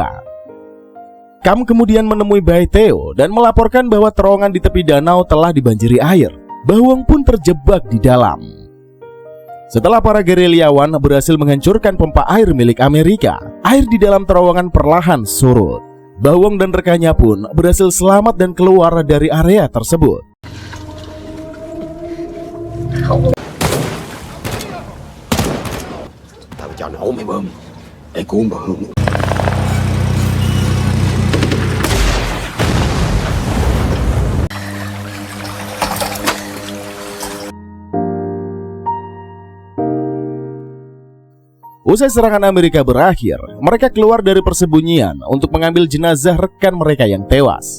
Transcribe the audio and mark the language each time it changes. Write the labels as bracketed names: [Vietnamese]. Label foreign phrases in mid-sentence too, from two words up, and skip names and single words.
[Indonesian] Kam kemudian menemui Baiteo dan melaporkan bahwa terowongan di tepi danau telah dibanjiri air. Bahuong pun terjebak di dalam. Setelah para gerilyawan berhasil menghancurkan pompa air milik Amerika, air di dalam terowongan perlahan surut. Bahuong dan rekannya pun berhasil selamat dan keluar dari area tersebut. [Vietnamese] Tao cho nổ mày bơm để cứu Bahuong. [Indonesian] Usai serangan Amerika berakhir, mereka keluar dari persembunyian untuk mengambil jenazah rekan mereka yang tewas.